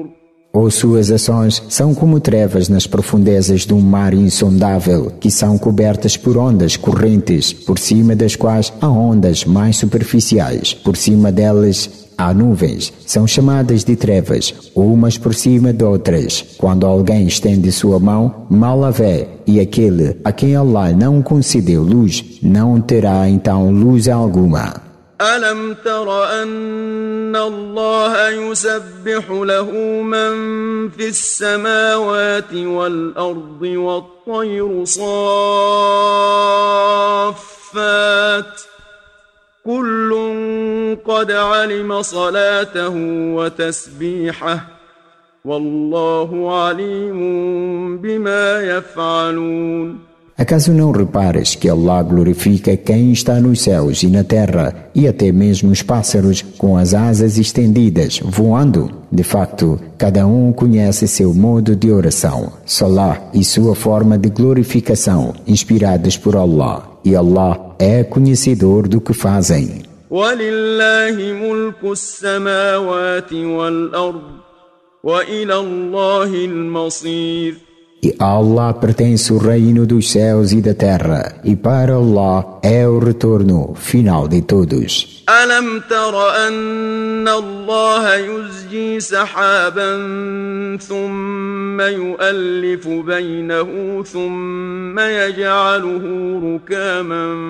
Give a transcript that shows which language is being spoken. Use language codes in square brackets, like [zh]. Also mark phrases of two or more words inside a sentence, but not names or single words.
[pt] Ou suas ações são como trevas nas profundezas de um mar insondável, que são cobertas por ondas correntes, por cima das quais há ondas mais superficiais, por cima delas há nuvens, são chamadas de trevas, umas por cima de outras. Quando alguém estende sua mão, mal a vê, e aquele a quem Allah não concedeu luz, não terá então luz alguma. [ar] ألم تر أن الله يسبح له من في السماوات والأرض والطير صافات كل قد علم صلاته وتسبيحه والله عليم بما يفعلون. [pt] Acaso não repares que Allah glorifica quem está nos céus e na terra e até mesmo os pássaros com as asas estendidas, voando? De facto, cada um conhece seu modo de oração, salah e sua forma de glorificação, inspirados por Allah. E Allah é conhecedor do que fazem. [ar] وَلِلَّهِ مُلْكُ السَّمَاوَاتِ وَالْأَرْضِ وَإِلَى اللَّهِ الْمَصِيرُ. [pt] E a Allah pertence o reino dos céus e da terra, e para Allah é o retorno final de todos. [ar] ألم تر أن الله يزجي سحابا ثم يؤلف بينه ثم يجعله ركاما